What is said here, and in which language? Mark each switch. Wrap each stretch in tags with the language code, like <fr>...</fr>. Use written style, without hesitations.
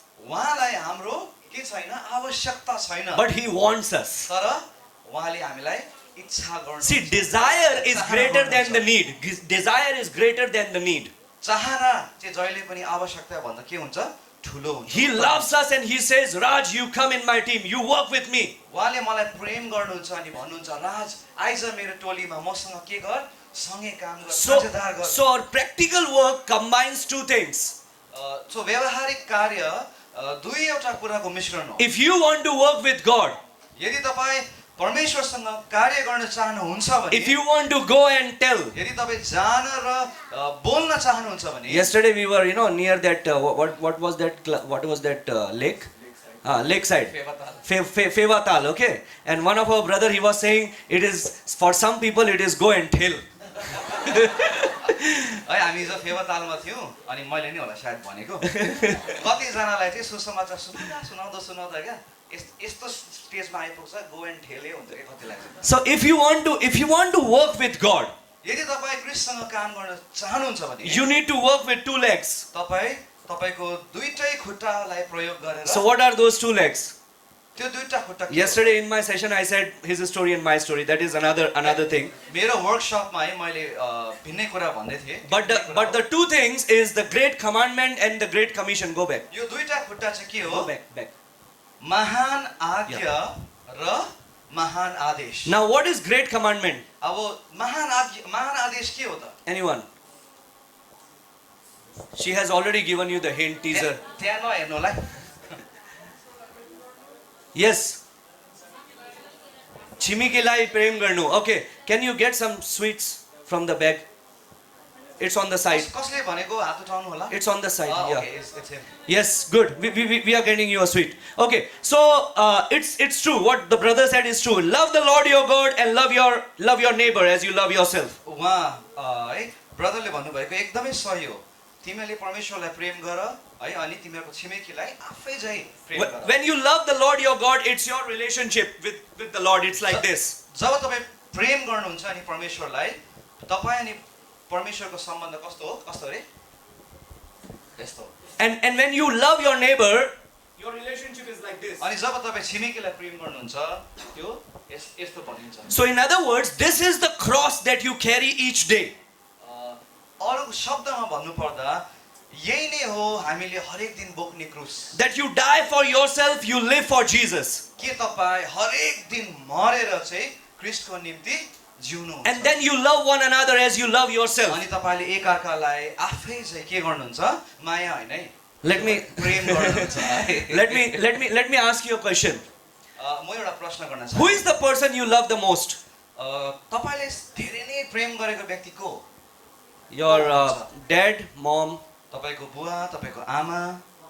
<ne>उहाँलाई हाम्रो के छैन आवश्यकता छैन</ne> <en>but He wants us.</en> <ne>तर उहाँले हामीलाई इच्छा गर्नु</ne> <en>See, desire is greater than the need. Desire is greater than the need.</en> <ne>चाहना चाहिँ जहिले पनि आवश्यकता भन्दा के हुन्छ ठुलो हुन्छ</ne> <en>He loves us and He says, Raj, you come in my team. You work with me.</en> <ne>उहाँले मलाई प्रेम गर्नुहुन्छ अनि भन्नुहुन्छ राज आइज मेरो टोलीमा मसँग के गर सँगै काम गर साझेदार गर</ne> <en>So our practical work combines two things.</en> <ne>So व्यावहारिक कार्य दुईवटा कुराको मिश्रण हो</ne> <en>If you want to work with God,</en> <ne>यदि तपाईँ परमेश्वरसँग कार्य गर्न चाहनुहुन्छ भने</ne> <en>if you want to go and tell.</en> <ne>यदि तपाईँ जान र बोल्न चाहनुहुन्छ भने</ne> <en>Yesterday we were, near that, what was that lake? Lakeside. Fevatal, okay? And one of our brother, he was saying, it is, for some people, it is go and tell.</en> <ne>है हामी हिजो फेवातालमा थियौँ अनि मैले नि होला सायद भनेको कतिजनालाई चाहिँ सुसमाचार सुनाउँदा क्या यस्तो स्टेजमा आइपुग्छ</ne> <en>go and ठेले</en> <ne>हुन्छ कि कतिलाई चाहिँ</ne> <en>So if you want to work with God,</en> <ne>यदि तपाईँ क्रिस्टसँग काम गर्न चाहनुहुन्छ भने</ne> <en>you need to work with two legs.</en> <ne>तपाईँको दुईटै खुट्टालाई प्रयोग गरेर</ne> <en>So what are those two legs?</en> <ne>त्यो दुईटा खुट्टा के हो?</ne> <en>Yesterday in my session I said his story and my story. That is another thing.</en> <ne>मेरो वर्कसपमा है मैले भिन्नै कुरा भन्दै थिएँ</ne> <en>But the two things is the great commandment and the great commission. Go back.</en> <ne>यो दुईटा खुट्टा चाहिँ के हो</ne> <en>Go back.</en> <ne>महान आज्ञा र महान आदेश</ne> <en>Now what is great commandment?</en> <ne>अब महान आदेश के हो त</ne> <en>Anyone? She has already given you the hint teaser.</en> <ne>त्यहाँ नहेर्नु होला है।</ne> <en>Yes.</en> <ne>Chimi ke lai prem garnu.</ne> <en>Okay. Can you get some sweets from the bag? It's on the side.</en> <ne>कसले भनेको हात उठाउनु होला?</ne> <en>It's on the side. Yeah. Okay, it's him. Yes, good. We are getting you a sweet. Okay, so it's true. What the brother said is true. Love the Lord your God and love your neighbor as you love yourself.</en> <ne>उहाँ है ब्रदरले भन्नुभएको एकदमै सही हो। तिमीले परमेश्वरलाई प्रेम गर है अनि तिमीहरूको छिमेकीलाई आफै झै प्रेम गर।</ne> <en>When you love the Lord your God, it's your relationship with the Lord. It's like this.</en> <ne>जब तपाईँ प्रेम गर्नुहुन्छ अनि परमेश्वरलाई तपाईँ अनि परमेश्वरको सम्बन्ध कस्तो हो? कस्तो रे? यस्तो।</ne> <en>And when you love your neighbor, your relationship is like this.</en> <ne>अनि जब तपाईँ छिमेकीलाई प्रेम गर्नुहुन्छ त्यो यस्तो भनिन्छ।</ne> <en>So in other words, this is the cross that you carry each day.</en> <ne>अरू शब्दमा भन्नुपर्दा यही नै हो हामीले हरेक दिन बोक्ने क्रुस।</ne> <en>That you die for yourself, you live for Jesus.</en> <ne>के तपाईँ हरेक दिन मरेर चाहिँ क्रिस्टको निम्ति जिउनुहुन्छ?</ne> <en>And then you love one another as you love yourself.</en> <ne>अनि तपाईँले एकअर्कालाई आफै चाहिँ के गर्नुहुन्छ? माया होइन है,</ne> <en>Let me</en> <ne>प्रेम गर्नुहुन्छ।</ne> <en>let me ask you a question.</en> <ne>म एउटा प्रश्न गर्न</ne> <en>Who</en> <ne>चाहन्छु।</ne> <en>is the person you love the most?</en> <ne>तपाईँले धेरै नै प्रेम गरेको व्यक्ति को?</ne> <en>Your dad, mom,</en> <ne>तपाईँको बुवा, तपाईँको आमा,</ne>